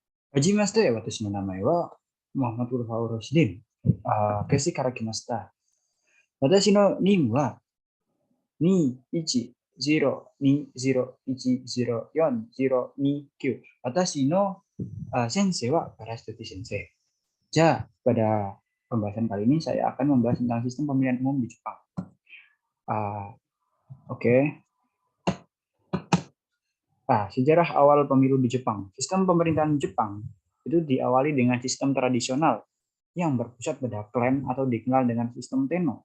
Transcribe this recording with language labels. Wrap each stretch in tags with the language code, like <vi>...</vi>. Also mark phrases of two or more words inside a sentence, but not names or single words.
<ja>はじめまして、私の名前はモハマド・ウルファウロシディン。ケシから来ました。私の任務は21020104029。私の先生は Parastuti Sensei.</ja> <id>Pada pembahasan kali ini saya akan membahas tentang sistem pemilihan umum di Jepang. Oke. Sejarah awal pemilu di Jepang. Sistem pemerintahan Jepang itu diawali dengan sistem tradisional yang berpusat pada klan atau dikenal dengan sistem Tenno.</id>